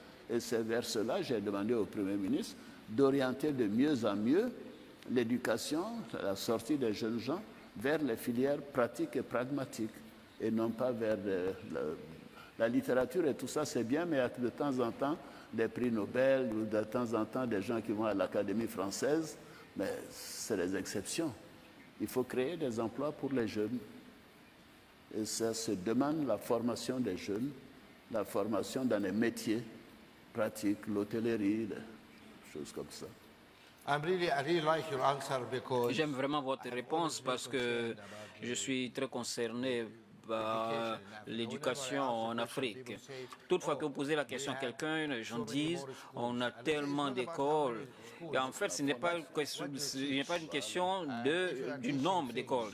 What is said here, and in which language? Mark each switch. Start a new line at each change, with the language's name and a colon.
French: Et c'est vers cela que j'ai demandé au Premier ministre d'orienter de mieux en mieux l'éducation, la sortie des jeunes gens, vers les filières pratiques et pragmatiques, et non pas vers la littérature et tout ça, c'est bien, mais il y a de temps en temps des prix Nobel ou de temps en temps des gens qui vont à l'Académie française, mais c'est des exceptions. Il faut créer des emplois pour les jeunes. Et ça se demande la formation des jeunes, la formation dans les métiers pratiques, l'hôtellerie, des choses comme ça.
English: I really like your answer because
French: J'aime vraiment votre réponse parce que je suis très concerné par l'éducation en Afrique. Toutefois que vous posez la question à quelqu'un, les gens disent on a tellement d'écoles. Et en fait, ce n'est pas une question du nombre d'écoles.